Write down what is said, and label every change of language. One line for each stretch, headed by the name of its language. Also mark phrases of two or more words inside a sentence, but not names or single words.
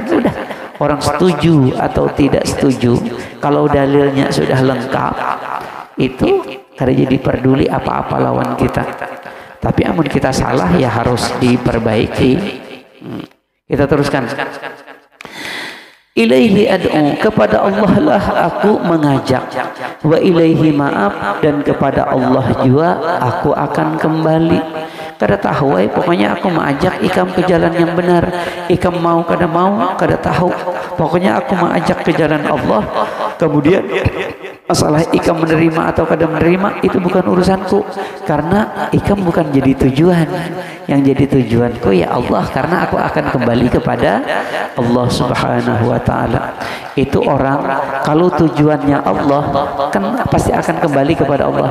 Banjar: Udah, orang setuju atau tidak setuju, kalau dalilnya sudah lengkap, itu kada jadi peduli apa-apa lawan kita. Tapi amun kita salah ya harus diperbaiki.
Indonesian: Kita teruskan.
Arabic: إليه أدعو,
Indonesian: kepada Allah lah aku mengajak.
Arabic: وإليه مآب,
Indonesian: dan kepada Allah juga aku akan kembali.
Banjar: Kada tahu, pokoknya aku mengajak ikam ke jalan yang benar. Ikam mau kada mau, kada tahu. Pokoknya aku mengajak ke jalan Allah. Kemudian masalah ikam menerima atau kada menerima itu bukan urusanku, karena ikam bukan jadi tujuan.
Indonesian: Yang jadi tujuanku ya Allah, karena aku akan kembali kepada Allah
Arabic: سبحانه وتعالى.
Indonesian: Itu orang kalau tujuannya Allah kan pasti akan kembali kepada Allah.